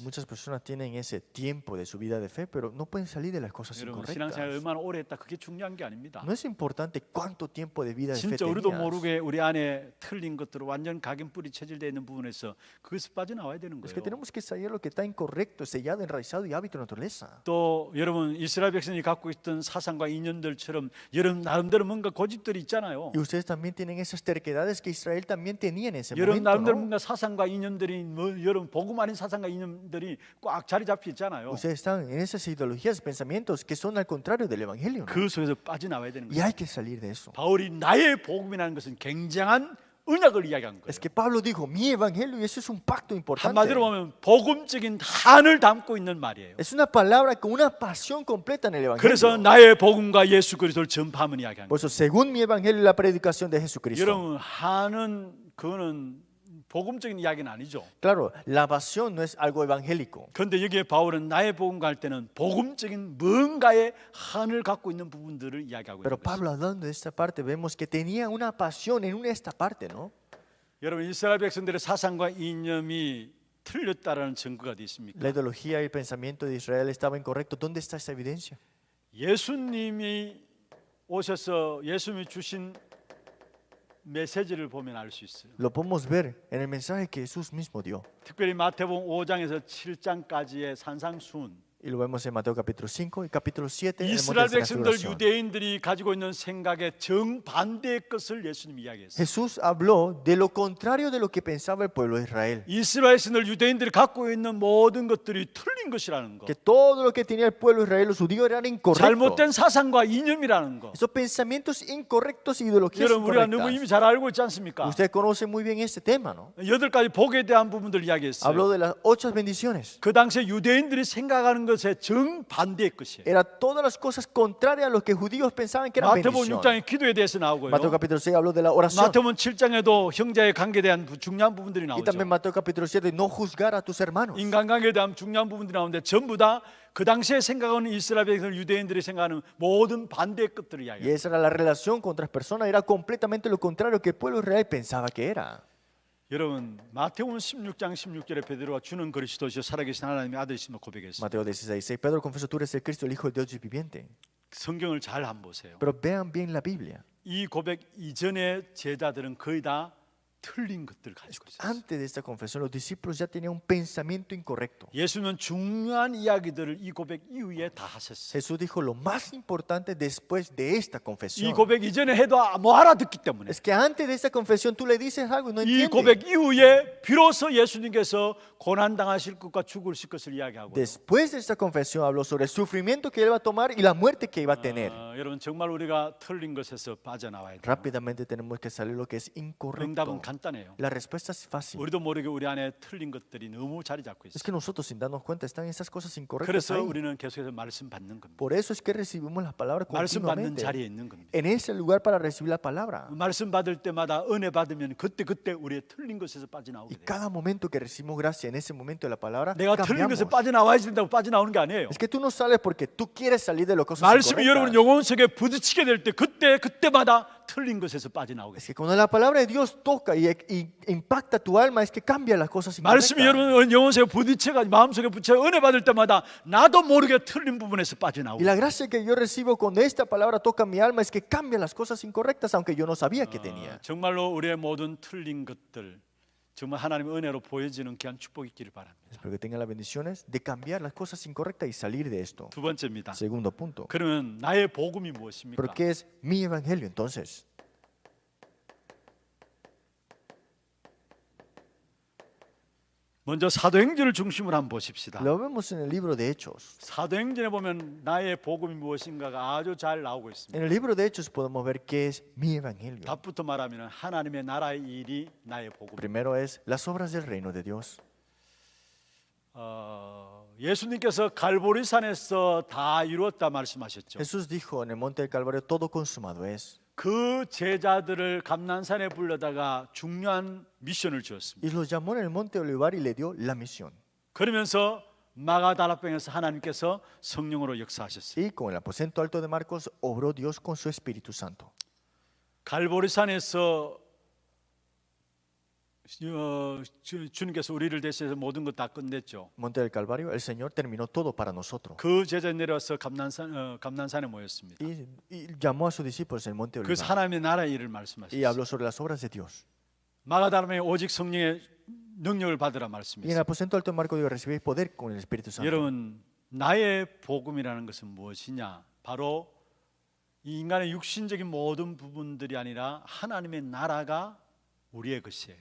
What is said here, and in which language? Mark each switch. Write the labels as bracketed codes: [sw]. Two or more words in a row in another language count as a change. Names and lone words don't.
[es] Muchas personas tienen ese tiempo de su vida de fe, pero no pueden salir de las cosas [ko] 여러분 신앙생활 [es] incorrectas. [ko] 얼마나 오래 했다 그게 중요한 게 아닙니다. [es] No es importante cuánto tiempo de vida de fe [ko] 진짜 우리도 [es] tenías. [ko] 모르게 우리 안에 틀린 것들 완전 각인뿌리 체질되어 있는 부분에서 그것을 빠져나와야 되는 [es] Es que [ko] 거예요. [es] tenemos que salir lo que está incorrecto, sellado, enraizado y hábito de naturaleza. [ko] 또 여러분 이스라엘 백성이 갖고 있던 사상과 이념들처럼 여러분 나름대로 뭔가 고집들이 있잖아요. [es] Y ustedes también tienen esas terquedades que Israel también tenía en ese [ko] 여러분 [es] momento, [ko] 나름대로 [es] ¿no? [ko] 뭔가 사상과 이념들이 뭐 여러분 복음 아닌 사상과 이념들이 꽉 자리 잡혀 있잖아요. [es] Ustedes están en esas ideologías, pensamientos que son al contrario del evangelio, ¿no? [ko] 그 속에서 빠져나와야 되는 [es] Y [ko] 거예요. [es] hay que salir de eso. [ko] 바울이 나의 복음이라는 것은 굉장한 언약을 이야기한 거예요. [es] Es que Pablo dijo, mi evangelio, y eso es un pacto importante. [ko] 한마디로 보면 복음적인 한을 담고 있는 말이에요. [es] Es una palabra con una pasión completa en el [ko] 그래서 [es] evangelio. [ko] 나의 복음과 예수 그리스도를 전파하면 이야기한 [es] Por [ko] 거예요. [es] eso, según mi evangelio y la predicación de Jesucristo. [ko] 여러분 한은 그거는 복음적인 이야기는 아니죠. [es] Claro, la pasión no es algo evangélico. [ko] 그런데 여기에 바울은 나의 복음 갈 때는 복음적인 뭔가의 한을 갖고 있는 부분들을 이야기하고 [es] Pero [ko] 있는 것입니다. [es] Pablo, hablando de esta parte, vemos que tenía una pasión en esta parte, ¿no? [ko] 여러분 이스라엘 백성들의 사상과 이념이 틀렸다라는 증거가 어디 있습니까? [es] La ideología y el pensamiento de Israel estaba incorrecto. ¿Dónde está esa evidencia? [ko] 예수님이 오셔서 예수님이 주신 메시지를 보면 알 수 있어요. [es] Lo podemos ver en el mensaje que Jesús mismo dio. [ko] 특별히 마태복음 5장에서 7장까지의 산상수훈. [es] Y lo vemos en Mateo capítulo 5 y capítulo 7 en el monte [ko] 이스라엘 [es] de la [ko] 백성들 [es] transfiguración. [ko] 유대인들이 가지고 있는 생각의 정반대의 것을 예수님이 이야기했어요. [es] Jesús habló de lo contrario de lo que pensaba el pueblo de Israel. [ko] 이스라엘 백성들 유대인들이 갖고 있는 모든 것들이 틀린 것이라는 거. [es] Que todo lo que tenía el pueblo de Israel, los judíos, eran incorrectos. [ko] 잘못된 사상과 이념이라는 거. [es] Esos pensamientos incorrectos y ideologías [ko] 여러분 우리가 너무 [es] incorrectas. [ko] 이미 잘 알고 있지 않습니까? [es] Usted conoce muy bien este tema, ¿no? [ko] 8가지 복에 대한 부분들 [es] Habló [ko] 이야기했어요. [es] de las 8 bendiciones. [ko] 그 당시에 유대인들이 생각하는 것의 정반대의 것이에요. [es] Era todas las cosas contrarias a lo que judíos pensaban que eran [ko] 마태복음 [es] bendición. [ko] 6장에 기도에 대해서 나오고요. [es] Mateo capítulo 6 habló de la oración. [ko] 마태복음 7장에도 형제의 관계에 대한 중요한 부분들이 [es] Y [ko] 나오죠. [es] también Mateo capítulo 7, no juzgar a tus hermanos. [ko] 인간관계에 대한 중요한 부분들이 나오는데 전부 다 그 당시에 생각하는 이스라엘 백성 유대인들이 생각하는 모든 반대의 것들을 [es] Y [ko] 이야기해요. [es] esa era la relación con otras personas. Era completamente lo contrario que el pueblo de Israel pensaba que era. [ko] 여러분 마태복음 16장 16절에 베드로가 주는 그리스도시요 살아계신 하나님의 아들이심을 고백했어요. [es] Mateo 16:6. Pedro confesó, tú eres el Cristo, el Hijo de Dios viviente. [ko] 성경을 잘 한번 보세요. [es] Pero vean bien la Biblia. [ko] 이 고백 이전의 제자들은 거의 다 틀린 것들 가지고 있었어요. [es] Antes de esta confesión, los discípulos ya tenían un pensamiento incorrecto. [ko] 예수님은 중요한 이야기들을 이 고백 이후에 다 하셨어요. [es] Jesús dijo lo más importante después de esta [ko] 이 [es] confesión. [ko] 고백 이전에 해도 뭐 알아듣기 때문에 [es] Es que antes de esta confesión tú le dices algo y no [ko] 이 [es] entiende. [ko] 고백 이후에 비로소 예수님께서 고난 당하실 것과 죽으실 것을 이야기하고 [es] Después de esta confesión habló sobre el sufrimiento que él iba a tomar y la muerte que iba a tener. [ko] 여러분 정말 우리가 틀린 것에서 빠져나와야 돼요. [es] Rápidamente tenemos que salir lo que es [ko] 응답은 [es] incorrecto. [ko] 간단해요. [es] La respuesta es fácil. [ko] 우리도 모르게 우리 안에 틀린 것들이 너무 자리 잡고 [es] Es [ko] 있어요. [es] que nosotros sin darnos cuenta están esas cosas incorrectas [ko] 그래서 [es] ahí. [ko] 우리는 계속해서 말씀 받는 겁니다. [es] Por eso es que recibimos las palabras [ko] 말씀 받는 [es] continuamente. [ko] 자리에 있는 겁니다. [es] En ese lugar para recibir la palabra. [ko] 말씀 받을 때마다 은혜 받으면 그때 우리의 틀린 것에서 빠져나오게 [es] Y [ko] 돼요. [es] cada momento que recibimos gracia en ese momento de la palabra, [ko] 내가 틀린 [es] cambiamos. [ko] 것에 빠져나와야 된다고 빠져나오는 게 아니에요. [es] Es que tú no sales porque tú quieres salir de las cosas [ko] 말씀이 여러분 [es] incorrectas. [ko] 영혼 속에 부딪히게 될 때 그때마다 틀린 것에서 빠져나오게 [es] Es [ko] 돼요. [es] que cuando la palabra de Dios toca y impacta tu alma, es que cambia las cosas [ko] 말씀이 [es] incorrectas. [ko] 여러분 영혼 속에 부딪혀가 마음속에 붙여 은혜 받을 때마다 나도 모르게 틀린 부분에서 빠져나오고 [es] Y la gracia que yo recibo cuando esta palabra toca mi alma es que cambia las cosas incorrectas, aunque yo no sabía que tenía. [ko] 정말로 우리의 모든 틀린 것들 정말 하나님의 은혜로 보여지는 귀한 축복이 있기를 바랍니다. [es] Espero que tengan las bendiciones de cambiar las cosas incorrectas y salir de esto. [ko] 두 번째입니다. [es] Segundo punto. [ko] 그러면 나의 복음이 무엇입니까? [es] ¿Pero qué es mi evangelio entonces? [ko] 먼저 사도행전을 중심으로 한번 보십시다. [es] Lo vemos en el libro de Hechos. [ko] 사도행전에 보면 나의 복음이 무엇인가가 아주 잘 나오고 있습니다. [es] En el libro de Hechos podemos ver qué es mi evangelio. [ko] 답부터 말하면 하나님의 나라의 일이 나의 복음. [es] Primero es las obras del reino de Dios. [ko] 예수님께서 갈보리산에서 다 이루었다 말씀하셨죠. [es] Jesús dijo en el monte del Calvario, todo consumado es. [ko] 그 제자들을 감난산에 불러다가 중요한 미션을 주었습니다. [es] Y los llamó en el monte Olivar y le dio la misión. [ko] 그러면서 마가다락방에서 하나님께서 성령으로 역사하셨어요. [es] Y con el aposento alto de Marcos obró Dios con su Espíritu Santo. [ko] 갈보리산에서 주님께서 우리를 대신해서 모든 것 다 끝냈죠. [es] Monte del Calvario, el Señor terminó todo para nosotros. [ko] 그 제자 내려와서 감난산에 모였습니다. [es] Y llamó a sus discípulos en el monte [ko] 그래서 [es] Olivar. [ko] 하나님의 나라의 일을 [es] Y [ko] 말씀하셨어요. [es] habló sobre las obras de Dios. [ko] 마가다락방에 오직 성령의 능력을 받으라 [es] Y en el [ko] 말씀했어요. [es] aposento alto de Marcos dijo, recibir poder con el Espíritu Santo. [ko] 여러분 나의 복음이라는 것은 무엇이냐? 바로 이 인간의 육신적인 모든 부분들이 아니라 하나님의 나라가 우리의 것이에요.